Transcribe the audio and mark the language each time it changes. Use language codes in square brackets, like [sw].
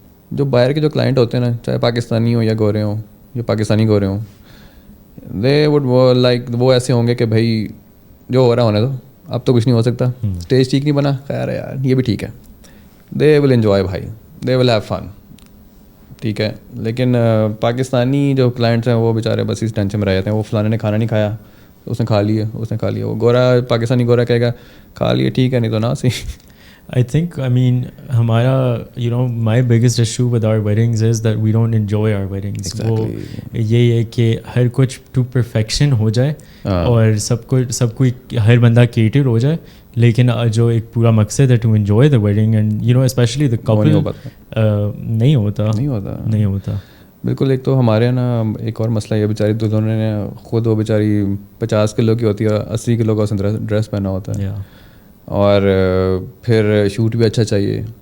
[ur] جو باہر کے جو کلائنٹ ہوتے ہیں نا, چاہے پاکستانی ہوں یا گورے ہوں یا پاکستانی گورے ہوں, دے وڈ لائک وہ ایسے ہوں گے کہ بھائی جو ہو رہا ہونے دو, اب تو کچھ نہیں ہو سکتا, اسٹیج ٹھیک نہیں بنا, خیر ہے یار یہ بھی ٹھیک ہے. [en] they will enjoy بھائی, they will have fun, [ur] ٹھیک ہے. لیکن پاکستانی جو کلائنٹس ہیں وہ بیچارے بس اس ٹینشن میں رہ جاتے ہیں. وہ فلانے نے کھانا نہیں کھایا, اس نے کھا لیا, اس نے کھا لیا. وہ گورا پاکستانی گورا کہے گا کھا لیے ٹھیک ہے, نہیں تو نہ صحیح. [en] I think, I mean, [ur] ہمارا [en] my biggest issue with our weddings is that we don't enjoy our weddings. [ur] وہ یہی ہے کہ ہر کچھ to perfection ہو جائے اور سب کوئی ہر بندہ cater ہو جائے, لیکن جو ایک پورا مقصد ہے [en] to enjoy the wedding and especially the couple [ur] نہیں ہوتا. بالکل. ایک تو ہمارے نا ایک اور مسئلہ یہ, بیچاری دلہنوں نے خود وہ بیچاری 50 کلو کی ہوتی ہے, 80 کلو کا اس نے ڈریس پہنا ہوتا ہے, اور پھر شوٹ بھی اچھا چاہیے.